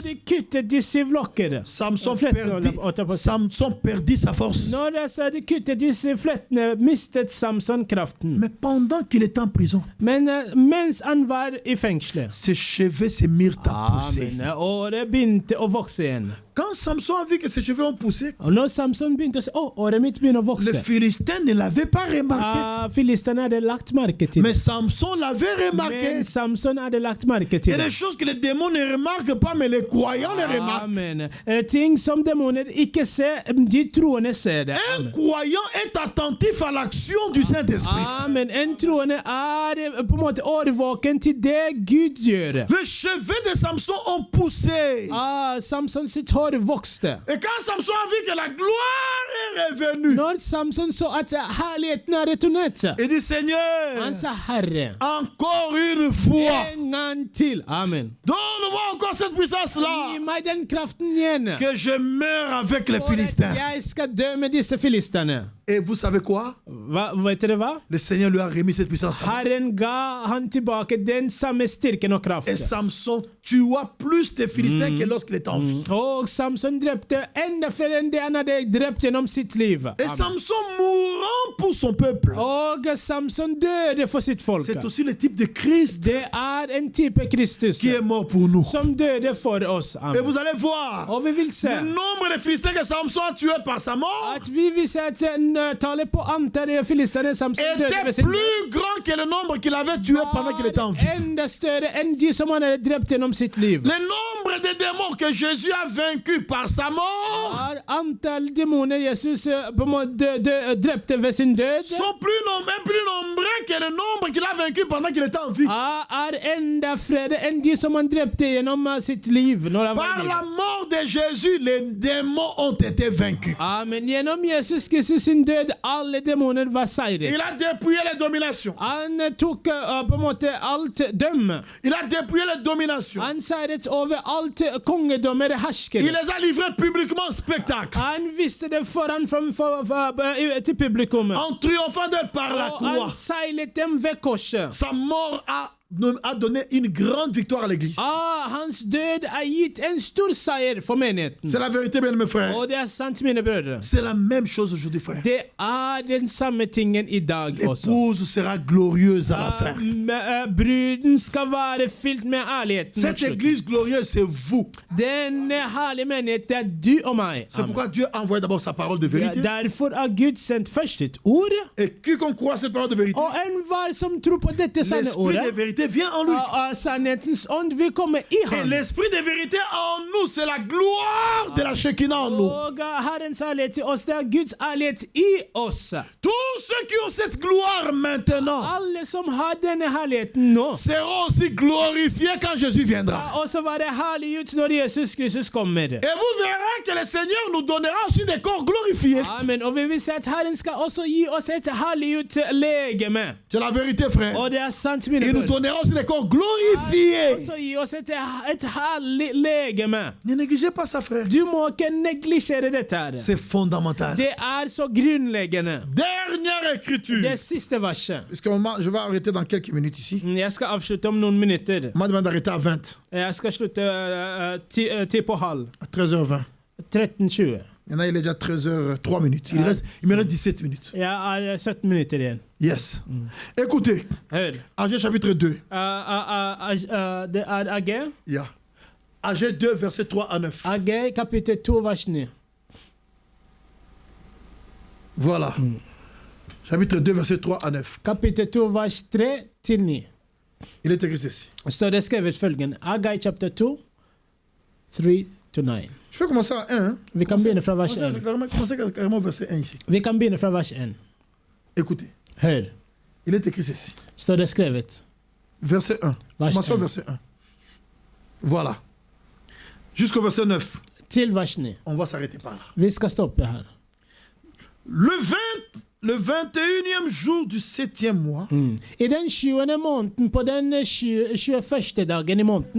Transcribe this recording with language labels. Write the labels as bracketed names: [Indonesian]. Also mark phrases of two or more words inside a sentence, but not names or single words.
[Norwegian] de kuttet de 7 lokker, [French] Samson [Norwegian] flettene, [French] perdit sa force. [Norwegian] når de kuttet disse flettene, mistet Samson kraften. [French] Mais pendant qu'il était en prison, [Norwegian] Men mens han var i fengselet, [French] ses cheveux se mirent à pousser. [Norwegian] året begynte å vokse igjen. [French] Quand Samson a vu que ses cheveux ont poussé, [Norwegian] Og når Samson begynte å si, året mitt begynner å [French] les [Norwegian] vokse, [French] Philistins ne l'avaient pas remarqué. [Norwegian] Filistene hadde lagt merke til [French] Mais [Norwegian] det. [French] Samson l'avait remarqué. [Norwegian] Men Samson hadde lagt merke [French] Il y [Norwegian] til [French] a des [Norwegian] det. [French] choses que les démons ne remarquent pas, mais les croyants ne remarque. Amen. [Norwegian] Ting som demoner ikke ser, de troende ser det. [French] Un Amen. croyant est attentif à l'action du Saint-Esprit. Amen. [Norwegian] En troende på en måte årvåken til det Gud gjør. [French] Les cheveux de Samson ont poussé. [Norwegian] Samson sitt hår vokste. [French] Et quand Samson a vu que la gloire est revenue, [Norwegian] Når Samson så at herligheten er returnert, [French] il dit Seigneur, [Norwegian] han sa Herre, [French] encore une fois, [Norwegian] en gang til. [French] Amen. donne-moi encore cette puissance-là, [Norwegian] Gi meg den kraften igjen. [French] que je meure avec les [Norwegian] For at [French] Philistins. [Norwegian] jeg skal dø med disse filistene. [French] Et vous savez quoi? [Norwegian] Vet dere hva? [French] Le Seigneur lui a remis cette puissance. [Norwegian] Herren ga han tilbake den samme styrken og [French] Et [Norwegian] kraften. [French] Samson tua plus de Philistins que lorsqu'il était en vie. [Norwegian] Og Samson drepte enda flere enn det han hadde drept gjennom sitt liv. [French] Et Amen. Samson mourant pour son peuple. [Norwegian] Og Samson døde for sitt folk. [French] C'est aussi le type de Christ [Norwegian] Det er en type Kristus [French] qui est mort pour nous. [Norwegian] som døde for oss. [French] Et Amen. vous allez voir [Norwegian] Og vi vil se [French] le nombre de Philistins que Samson a tués par sa mort [Norwegian] at vi vil se at tallet på antall filistene Samson døde ved [French] était [Norwegian] sin død [French] plus grand que le nombre qu'il avait tué pendant qu'il était en vie. [Norwegian] var enda større enn de som han hadde drept gjennom sitt liv. [French] Le nombre de démons que Jésus a vaincus par sa mort [Norwegian] Er antall demoner Jesus på en måte drepte ved sin død [French] sont plus nombreux que le nombre qu'il a vaincus pendant qu'il était en vie. [Norwegian] er enda flere enn de som han drepte gjennom sitt liv når han var [French] Par [Norwegian] i [French] la [Norwegian] livet. [French] mort de Jésus, les démons ont été vaincus. Amen. [Norwegian] Gjennom Jesus Kristus sin død, alle demoner var seiret. [French] Il a dépouillé les dominations. [Norwegian] Han tok på en måte alt dømme. [French] Il a dépouillé les dominations. [Norwegian] Han seiret over alt kongedommer [French] Il [Norwegian] herskere. [French] les a livrés publiquement en spectacle. [Norwegian] Han visste det foran til publikum. [French] En triomphant d'eux par la [Norwegian] Og han [French] croix. [Norwegian] seilet dem ved korset. [French] Sa mort a donné une grande victoire à l'église. [Norwegian] Hans død er gitt en stor seier for menigheten. [French] C'est la vérité, bien mes frères. [Norwegian] Og det er sant, mine brødre. [French] C'est la même chose aujourd'hui, frère. [Norwegian] Det er den samme tingen i dag også. [French] L'épouse sera glorieuse à la fin. [Norwegian] Bruden skal være fylt med ærligheten. [French] Cette église glorieuse, c'est vous. [Norwegian] Denne herlige menighet, det er du og meg. [French] C'est pourquoi Dieu a envoyé d'abord sa parole de vérité. [Norwegian] Derfor har Gud sendt først et ord, [French] Et quiconque croit à cette parole de vérité, [Norwegian] og enhver som tror på dette sanne [French] l'esprit [Norwegian] ordet, [French] de vérité vient en lui. [Norwegian] sannhetens ånd vil komme i [French] Et [Norwegian] ham. [French] l'esprit de vérité en nous, c'est la gloire de la Shekinah en nous. [Norwegian] Og Herrens ærlighet til oss, det er Guds ærlighet i oss. [French] Tous ceux qui ont cette gloire maintenant [Norwegian] Alle som har denne herligheten nå, [French] seront aussi glorifiés quand Jésus viendra. [Norwegian] skal også være herliggjort når Jesus Kristus kommer. [French] Et vous verrez que le Seigneur nous donnera aussi des corps glorifiés. Amen. [Norwegian] Og vi vil se at Herren skal også gi oss et herliggjort legeme. [French] C'est la vérité, frère. [Norwegian] Og det er sant, mine [French] Il nous [Norwegian] brødre. [French] donnera aussi des corps glorifiés. [Norwegian] Også gi oss et herlig legeme. [French] Ne négligez pas ça, frère. [Norwegian] Du må ikke neglisjere dette her. [French] C'est fondamental. [Norwegian] Det er så grunnleggende. [French] Dernière écriture. [Norwegian] Det siste verset. [French] Parce que je vais arrêter dans quelques minutes ici. [Norwegian] Jeg skal avslutte om noen minutter. [French] On m'a demandé d'arrêter à 20, [Norwegian] Jeg skal slutte 10 på halv. [French] à 13h20. [Norwegian] 13.20. [French] Il y en a, il est déjà 13h03 minutes. Il me reste 17 minutes. [Norwegian] Jeg er 17 minutter igjen. [French] Yes. Écoutez, [Norwegian] Hør. [French] Agé chapitre 2. [Norwegian] Det er AG. [French] Yeah. Agé 2, verset 3 à 9. [Norwegian] AG kapittel 2 vers 9. [French] Voilà. Chapitre 2, verset 3 à 9. [Norwegian] Kapittel 2 vers 3 til 9. [French] Il est écrit ceci. [Norwegian] Står det skrevet følgende. [English] AG chapter 2, 3 to 9. [French] Je peux commencer à 1. Hein? [Norwegian] Vi kan begynne fra vers 1. [French] Commencez carrément au verset 1 ici. [Norwegian] Vi kan begynne fra vers 1. [French] Écoutez. [Norwegian] Hør. [French] Il est écrit ceci. [Norwegian] Står det skrevet. [French] Verset 1. Commençons au verset 1. Voilà. Jusqu'au verset 9. [Norwegian] Til vers 9. [French] On va s'arrêter par là. [Norwegian] Vi skal stoppe her. [French] Le 21e jour du 7e mois, [Norwegian] I den 20. måneden, på den 21. dagen i måneden,